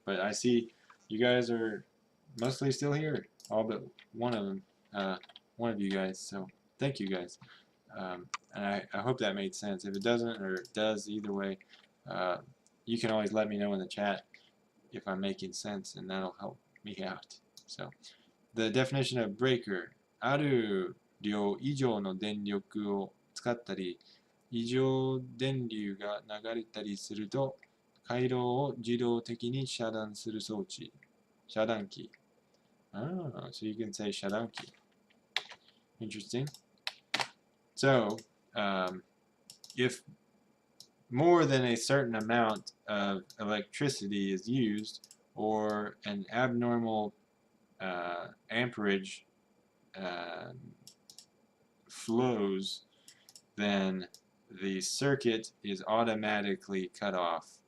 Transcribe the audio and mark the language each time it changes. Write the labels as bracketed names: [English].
[English] But I see you guys are mostly still here, all but one of them, one of you guys. So thank you guys, and I hope that made sense. If it doesn't, or it does, either way, you can always let me know in the chat if I'm making sense, and that'll help me out. So the definition of breaker: [Japanese] ある量以上の電力を使ったり、異常電流が流れたりすると、回路を自動的に遮断する装置。遮断機。 [English] Ah, so you can say 遮断機. Interesting. So, if more than a certain amount of electricity is used, or an abnormal amperage flows, then the circuit is automatically cut off.